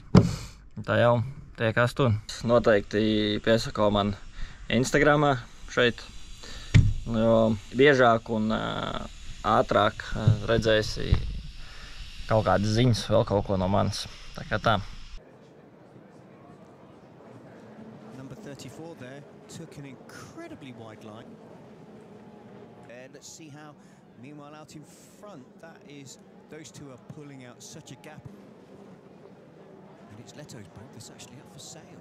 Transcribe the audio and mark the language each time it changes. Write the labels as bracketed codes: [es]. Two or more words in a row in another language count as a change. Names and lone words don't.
[lv] Tā jau tiekās tur. Noteikti piesako man Instagramā šeit, jo biežāk un ātrāk redzēsi kaut kādas ziņas, vēl kaut ko no manis. Tā kā tā. [en] Number 34 there took an incredibly wide line. Let's see how, meanwhile out in front, that is, those two are pulling out such a gap. And it's Leto's boat that's actually up for sale.